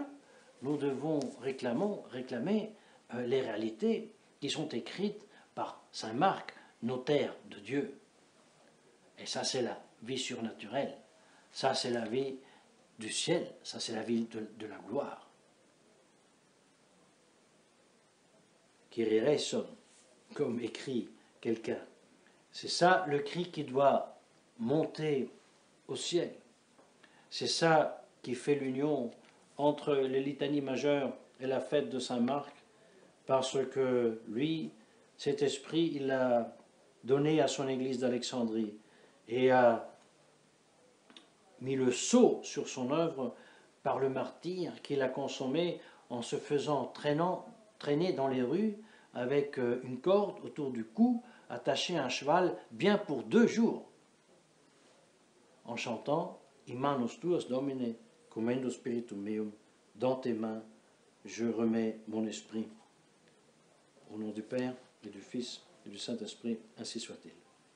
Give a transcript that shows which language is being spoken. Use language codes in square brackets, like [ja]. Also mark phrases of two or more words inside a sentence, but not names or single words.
[fr] Nous devons réclamer les réalités qui sont écrites par Saint Marc, notaire de Dieu. Et ça, c'est la vie surnaturelle. Ça, c'est la vie du ciel. Ça, c'est la vie de la gloire. [el] Kyrie eleison, [fr] comme écrit quelqu'un. C'est ça le cri qui doit monter au ciel. C'est ça qui fait l'union entre les litanies majeures et la fête de Saint Marc, parce que lui, cet esprit, il l'a donné à son église d'Alexandrie et a mis le sceau sur son œuvre par le martyre qu'il a consommé en se faisant traîner dans les rues avec une corde autour du cou, attaché à un cheval, bien pour 2 jours, en chantant « [la] In manus tuas, Domine, commendo spiritum meum [fr] » dans tes mains, je remets mon esprit. Au nom du Père, et du Fils, et du Saint-Esprit, ainsi soit-il.